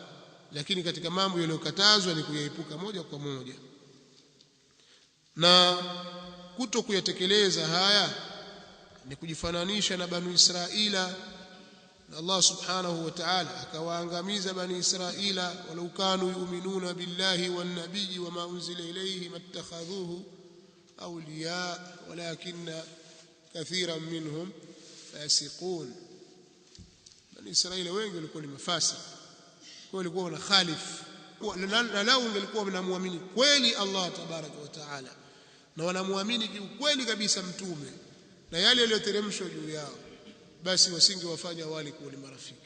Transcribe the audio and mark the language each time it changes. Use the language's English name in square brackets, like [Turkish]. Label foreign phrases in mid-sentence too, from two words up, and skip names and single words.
[Swahili] Lakini katika mambo yaliyokatazwa ni kuyaepuka moja kwa moja. na kuto kuyatekeleza haya ni kujifananisha na banu Israila, na Allah [Arabic] سبحانه وتعالى [Swahili] akawaangamiza bani Israila, [Arabic] ولو كانوا يؤمنون بالله والنبي وما أنزل إليه ما اتخذوهم أولياء ولكن كثيرا منهم فاسقون. [Swahili] Bani Israila wengi walikuwa ni mafasi, kwa walikuwa wana khalif, na lao walikuwa wanamwamini kweli Allah [Arabic] تبارك وتعالى [Swahili] na wanamwamini kweli kabisa mtume na yale yaliyoteremshwa juu yao, basi wasingewafanya wale kuwa ni marafiki.